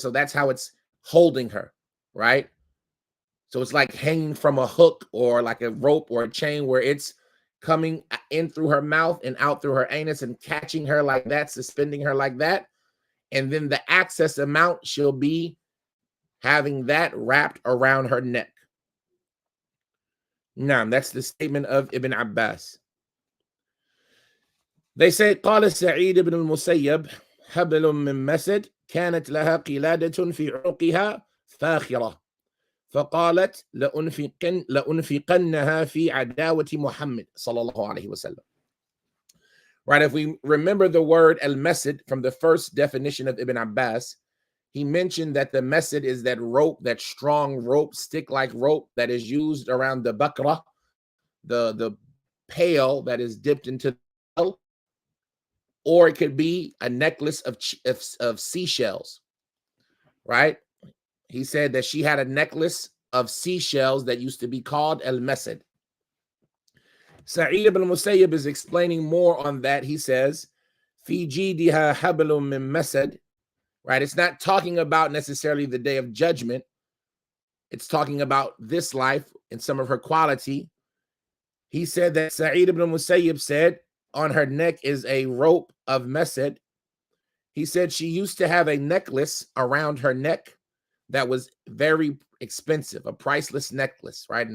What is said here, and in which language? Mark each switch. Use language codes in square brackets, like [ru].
[en] And so that's how it's holding her, right? So it's like hanging from a hook or like a rope or a chain where it's coming in through her mouth and out through her anus and catching her like that, suspending her like that. And then the excess amount, she'll be having that wrapped around her neck. Now, that's the statement of Ibn Abbas. They say, [ar] قال سعيد بن المسيب حبل من مسد كانت لها قلادة في عنقها فاخرة فقالت لأنفقنها في عداوة محمد صلى الله عليه وسلم. [en] Right, if we remember the word al-Masad from the first definition of Ibn Abbas, he mentioned that the Masad is that rope, that strong rope, stick-like rope that is used around the bakra, the pail that is dipped into the well, or it could be a necklace of seashells, right? He said that she had a necklace of seashells that used to be called al-Masad. Sa'id ibn Musayyib is explaining more on that. He says, [ar] Fi جيدها حبل من مسد. [en] Right? It's not talking about necessarily the day of judgment. It's talking about this life and some of her quality. He said that Sa'id ibn Musayyib said on her neck is a rope of Masad. He said she used to have a necklace around her neck that was very expensive, a priceless necklace, right?